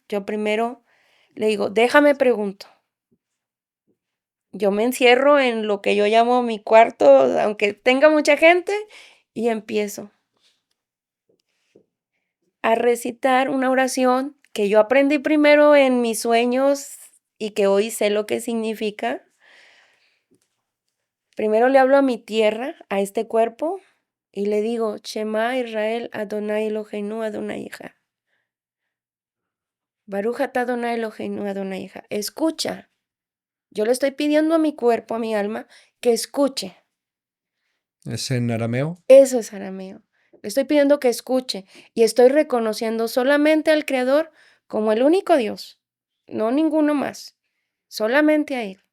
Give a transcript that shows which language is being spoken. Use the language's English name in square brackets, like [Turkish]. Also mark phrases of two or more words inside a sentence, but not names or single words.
[Spanish] Yo primero le digo, déjame pregunto. Yo me encierro en lo que yo llamo mi cuarto, aunque tenga mucha gente, y empiezo a recitar una oración que yo aprendí primero en mis sueños y que hoy sé lo que significa. Primero le hablo a mi tierra, a este cuerpo, y le digo, [Hebrew] שמע ישראל אדוני אלוהינו אדוני אחד. ברוך אתה אדוני אלוהינו אדוני אחד. [Spanish] Escucha. Yo le estoy pidiendo a mi cuerpo, a mi alma, que escuche. ¿Es en arameo? Eso es arameo. Le estoy pidiendo que escuche y estoy reconociendo solamente al Creador como el único Dios, no ninguno más, solamente a Él.